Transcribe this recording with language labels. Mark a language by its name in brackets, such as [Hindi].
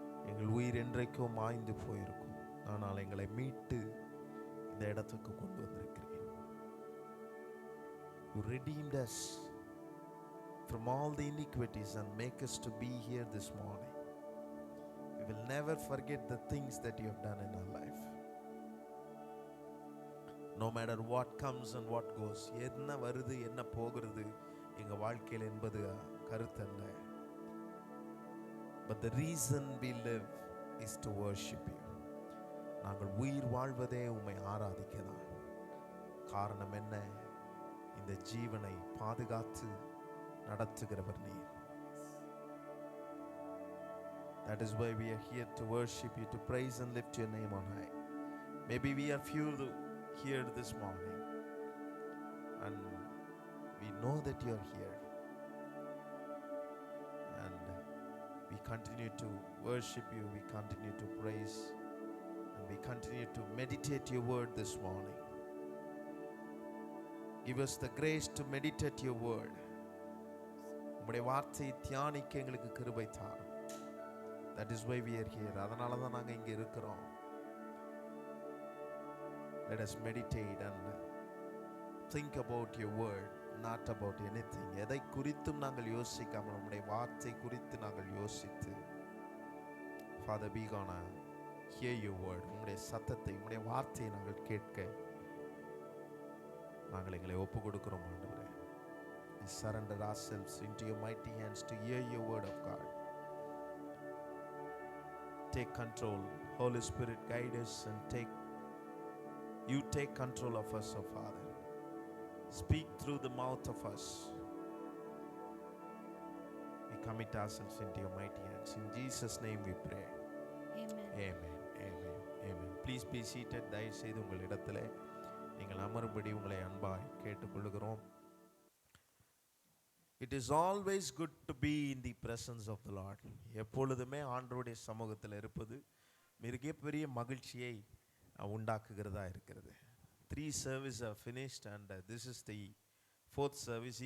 [Tamil] எங்கள் உயிர் என்றைக்கோ மாய்ந்து போயிருக்கும், ஆனால் எங்களை மீட்டு இந்த இடத்துக்கு கொண்டு வந்திருக்கிறீர். [English] You redeemed us from all the iniquities and make us to be here this morning. We will never forget the things that you have done in our life. No matter what comes and what goes, [Tamil] என்ன வருது என்ன போகிறது எங்க வாழ்க்கையில் என்பது கருத்தல்ல. [English] But the reason we live is to worship you. [Tamil] நாங்கள் உயிர் வாழ்வதே உம்மை ஆராதிக்கதான். காரணம் என்ன? இந்த ஜீவனை பாதுகாத்து நடத்துகிறவர் நீர். [English] That is why we are here to worship you, to praise and lift your name on high. Maybe we are few here this morning, and we know that you are here, and we continue to worship you, we continue to praise, and we continue to meditate your word this morning. Give us the grace to meditate your word. [Tamil] உம்முடைய வார்த்தையை தியானிக்க எங்களுக்கு கிருபை தாரும். [English] That is why we are here. [Tamil] அதனால தான் நாங்கள் இங்கே இருக்கிறோம். [English] Let us meditate and think about your word, not about anything. [Tamil] எதை குறித்தும் நாங்கள் யோசிக்காமல் உம்முடைய வார்த்தை குறித்து நாங்கள் யோசித்து, [English] Father, we gonna hear your word. [Tamil] உம்முடைய சத்தத்தை, உம்முடைய வார்த்தையை நாங்கள் கேட்க நாங்கள் எங்களை ஒப்பு கொடுக்கிறோம் ஆண்டவரே. [English] We surrender ourselves into your mighty hands to hear your word of God. Take control. Holy Spirit, guide us and take control of us, oh Father. Speak through the mouth of us. We commit ourselves into your mighty hands. In Jesus' name we pray. Amen. Amen. Amen. Amen. Please be seated. [Tamil] தயவு செய்து உங்கள் இடத்திலே நீங்கள் அமரும்படி உங்களை அன்பாய் கேட்டுக்கொள்கிறோம். [English] It is always good to be in the presence of the Lord. [Tamil] எப்பொழுதுமே ஆண்டவருடைய சமூகத்தில் இருப்பது மிகப்பெரிய மகிழ்ச்சியை உண்டாக்குகிறதா இருக்கிறது. [English] 3 services are finished and this is the 4th service.